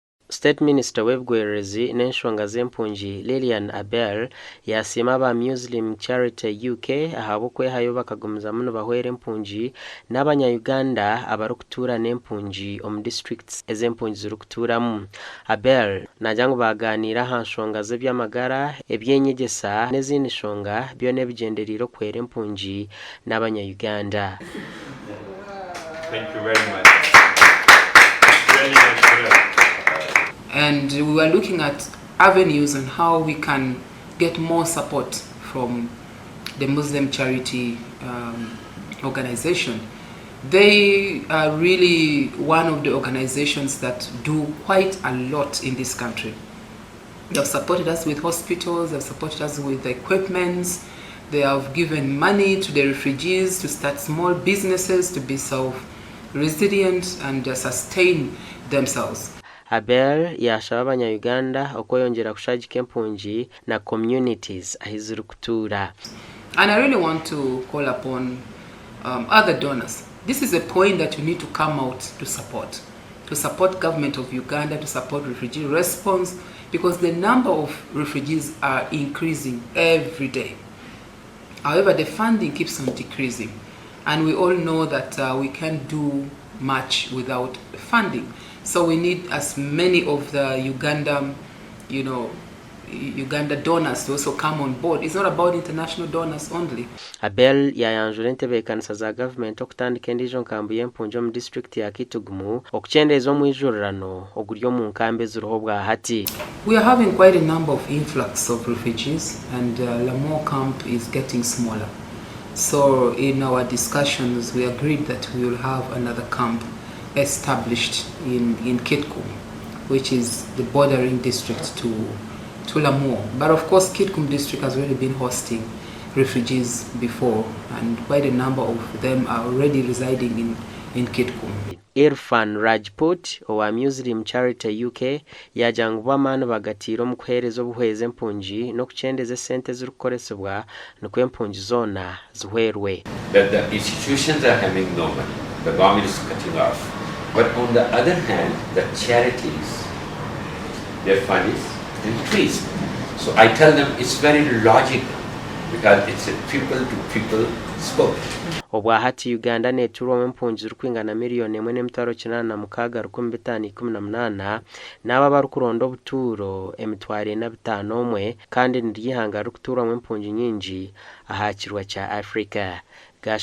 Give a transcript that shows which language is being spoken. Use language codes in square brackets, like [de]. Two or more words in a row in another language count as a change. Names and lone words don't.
[en] State Minister [nyn] w'Obwegyese n'enshonga z'empungi Lilian Abel yasiima aba Muslim Charity UK ahabw'okwehayo bakagumiza muno bahwera empungi n'abanya-Uganda abarikutuura n'empungi omu districts ez'empungi zirikutuuramu. Abel nagira ngu baaganiira aha nshonga z'ebyamagara, ebyenyegesa n'ezindi nshonga byona ebigendereire okuhwera empungi n'abanya-Uganda. [en] Thank you very much. Very nice for that. And we were looking at avenues on how we can get more support from the Muslim charity organization. They are really one of the organizations that do quite a lot in this country. They have supported us with hospitals, they have supported us with equipment, they have given money to the refugees to start small businesses to be self-resilient and sustain themselves. [nyn] Abel yaashaba abanya-Uganda okweyongera kushagika empungi na communities ahizirikutuura. [en] And I really want to call upon other donors. This is a point that you need to come out to support government of Uganda, to support refugee response, because the number of refugees are increasing every day. However, the funding keeps on decreasing, and we all know that we can't do much without funding. So we need as many of the Uganda donors to also come on board. It's not about international donors only. [nyn] Abel yayanjura entebeekanisa za government okutandika endiijo nkambi y'empungi omu district ya Kitugumu okucendeeza omwijurrano oguri omu nkambi eziriho bwa hati. [en] We are having quite a number of influx of refugees, and Lamore camp is getting smaller. So in our discussions we agreed that we will have another camp established in Kitgum, which is the bordering district to Lamore. But of course Kitgum district has already been hosting refugees before, and quite a number of them are already residing in Kitgum. [nyn] Irfan Rajput owa Muslim Charity UK yagira ngu bamaani bagatiire omu kuheereza obuhwezi empungi n'okucendeeza esente zirikukoresibwa nikwo empungi zoona zihwerwe. [en] That the institutions are having no money, the government is cutting off. But on the other hand, the charities, their fund is increased. So I tell them it's very logical because it's a people-to-people sport. [nyn] Obwa hati Uganda neeturwamu empungi zirikwingana miliyoni 1,816,518 n'aba barikuronda obutuuro emitwaro 45 kandi Ndyihanga rikutuuramu empungi nyingi aha kirwa kya Africa.